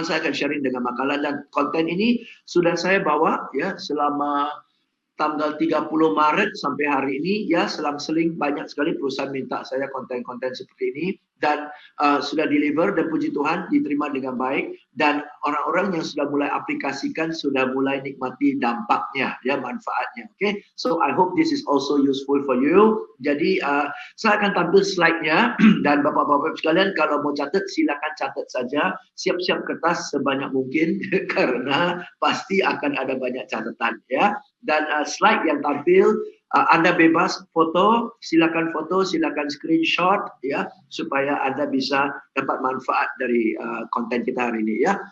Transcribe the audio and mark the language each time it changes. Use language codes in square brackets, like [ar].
[id] Saya akan sharing dengan makalah, dan konten ini sudah saya bawa ya selama tanggal 30 Maret sampai hari ini ya, selang-seling banyak sekali perusahaan minta saya konten-konten seperti ini, dan sudah deliver, dan puji Tuhan diterima dengan baik, dan orang-orang yang sudah mulai aplikasikan sudah mulai nikmati dampaknya ya, manfaatnya. [en] Okay, so I hope this is also useful for you. [id] Jadi saya akan tampil slide-nya dan bapak-bapak sekalian kalau mau catat silakan catat saja, siap-siap kertas sebanyak mungkin karena pasti akan ada banyak catatan ya. Dan slide yang tampil Anda bebas foto, silakan screenshot ya, supaya Anda bisa dapat manfaat dari konten kita hari ini ya.